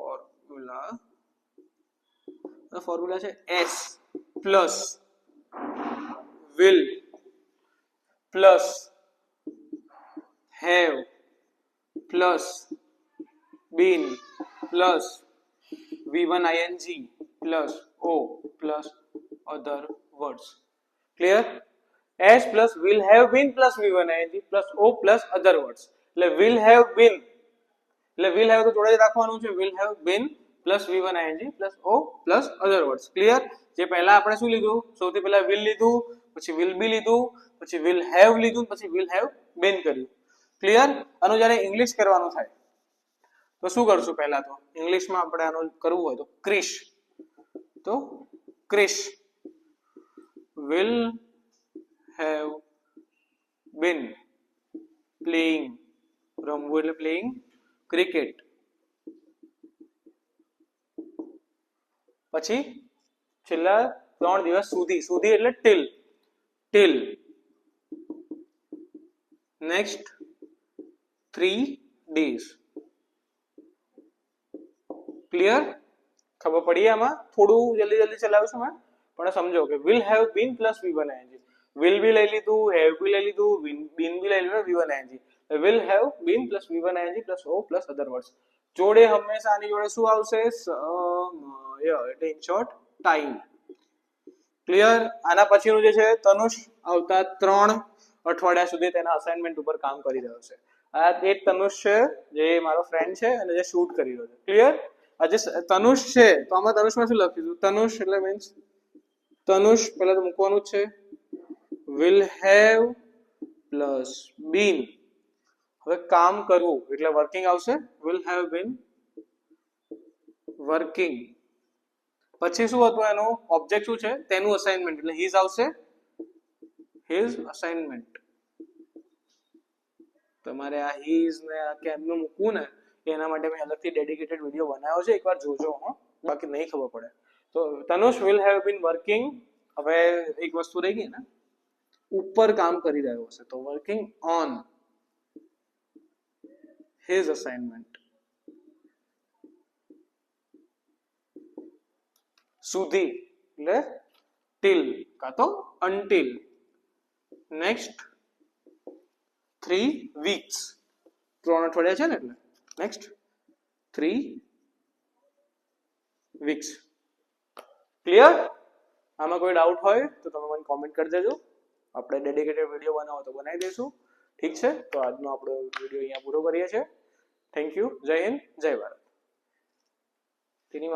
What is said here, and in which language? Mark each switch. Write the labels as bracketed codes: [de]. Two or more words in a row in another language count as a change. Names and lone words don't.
[en] formula છે S plus will plus have plus been plus V1 ing plus O plus other words. clear? S plus will have been plus V1 ing plus O plus other words. [gu] એટલે [en] will have been [gu] એટલે [en] will have [gu] તો જોડે જ રાખવાનું છે. [en] will have been plus V1 ing plus O plus other words. [gu] ક્લિયર? જે પહેલા આપણે શું લીધું? સૌથી પહેલા will લીધું, પછી [en] will be [gu] લીધું, પછી [en] will have [gu] લીધું, પછી [en] will have been [gu] કર્યું. ક્લિયર? આનું જ્યારે ઇંગ્લિશ કરવાનું થાય તો શું કરશું? પહેલા તો ઇંગ્લિશમાં આપણે આનું કરવું હોય તો ક્રિશ, તો ક્રિશ [en] will have been playing, [gu] રમવું એટલે [en] playing cricket. [gu] પછી છેલ્લા 3 દિવસ સુધી, સુધી એટલે [en] till next 3 days. [gu] ક્લિયર? ખબર પડી? આમાં થોડું જલ્દી ચલાવશું મેં, પણ સમજો કે [en] will have been plus V1 ing, will be [gu] લઈ લીધું, [en] have be [gu] લઈ લીધું, [en] been be [gu] લઈ લીધું, [en] V1 ing. will have been plus V1 ing plus O plus other words. [gu] જોડે હંમેશા આની જોડે શું આવશે? સમય, એટલે [en] in short time. [gu] ક્લિયર? આના પછીનું જે છે તનુષ આવતા 3 અઠવાડિયા સુધી તેના અસાઇનમેન્ટ ઉપર કામ કરી રહ્યો છે. આ એક તનુષ છે જે મારો ફ્રેન્ડ છે અને જે શૂટ કરી રહ્યો છે. ક્લિયર? આ જે તનુષ છે તો આમાં તનુષમાં શું લખીશું? તનુષ એટલે મીન્સ તનુષ પહેલા તો મૂકવાનું જ છે [en] will have plus been. [gu] હવે કામ કરવું એટલે વર્કિંગ આવશે. [en] will have been working. [gu] પછી શું હતું એનું ઓબ્જેક્ટ શું છે? તેનું અસાઇનમેન્ટ એટલે his આવશે. [en] his assignment. [gu] તમારે આ his ને આ કેમનું મૂકવું ને એના માટે મેં અલગથી [en] dedicated video [gu] બનાવ્યો છે, એકવાર જોજો. બાકી નહીં ખબર પડે તો તનુષ [en] will have been working. [gu] હવે એક વસ્તુ રહી ગઈ ને, ઉપર કામ કરી રહ્યો હશે તો [en] working on his assignment. [gu] સુધી એટલે till કા તો [en] until next 3 weeks. [gu] 3 અઠવાડિયા છે ને એટલે [en] next 3 weeks. [gu] ક્લિયર? આમાં કોઈ ડાઉટ હોય તો તમે મને કોમેન્ટ કરી દેજો. આપણે [en] dedicated video [gu] બનાવો તો બનાવી દઈશું. ઠીક છે? તો આજનો આપણો વિડિયો અહીંયા પૂરો કરીએ છીએ. [en] thank you. [gu] જય હિન્દ, જય ભારત.